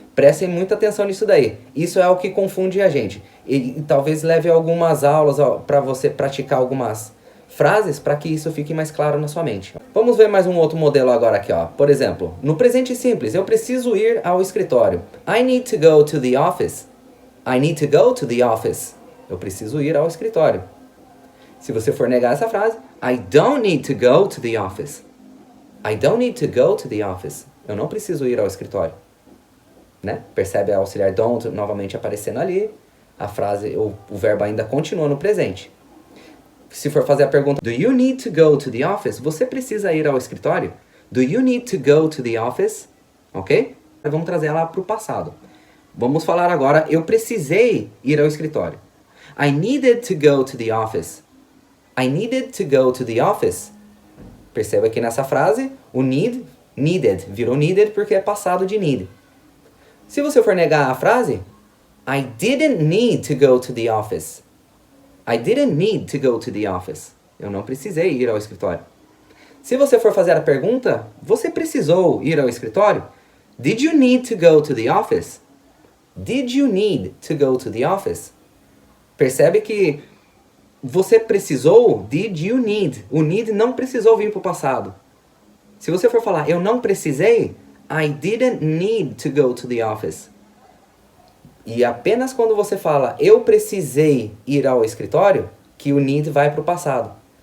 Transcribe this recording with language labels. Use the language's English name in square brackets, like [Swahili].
[Portuguese] Prestem muita atenção nisso daí. Isso é o que confunde a gente. E talvez leve algumas aulas para você praticar algumas frases para que isso fique mais claro na sua mente. Vamos ver mais um outro modelo agora aqui, ó. Por exemplo, no presente simples, eu preciso ir ao escritório. [English] I need to go to the office. I need to go to the office. [Portuguese] Eu preciso ir ao escritório. [English] Se você for negar essa frase, I don't need to go to the office. I don't need to go to the office. [Portuguese] Eu não preciso ir ao escritório. Né? Percebe a auxiliar don't novamente aparecendo ali. A frase, o verbo ainda continua no presente. [English] Se for fazer a pergunta, do you need to go to the office? [Portuguese] Você precisa ir ao escritório? [English] Do you need to go to the office? Ok? [Portuguese] Vamos trazer ela para o passado. Vamos falar agora, eu precisei ir ao escritório. [English] I needed to go to the office. I needed to go to the office. [Portuguese] Perceba que nessa frase, o needed, virou needed porque é passado de need. [English] Se você for negar a frase, I didn't need to go to the office. I didn't need to go to the office. [Portuguese] Eu não precisei ir ao escritório. Se você for fazer a pergunta, você precisou ir ao escritório? [English] Did you need to go to the office? Did you need to go to the office? [Portuguese] Percebe que você precisou, did you need? O need não precisou vir para o passado. Se você for falar, eu não precisei, I didn't need to go to the office. E apenas quando você fala, eu precisei ir ao escritório, que o need vai para o passado.